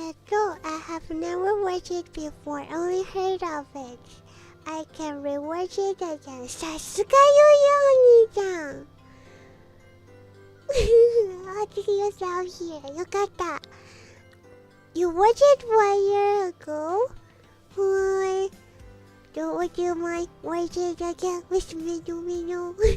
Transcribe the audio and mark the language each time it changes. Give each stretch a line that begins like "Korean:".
English: No, I have never watched it before, only heard of it. I can rewatch it again.
Japanese: さすがよ、よ、お兄ちゃん。
English: Watching yourself here.
Japanese: よかった。
English: You watched it 1 year ago? Or would you mind watching it again with Meno?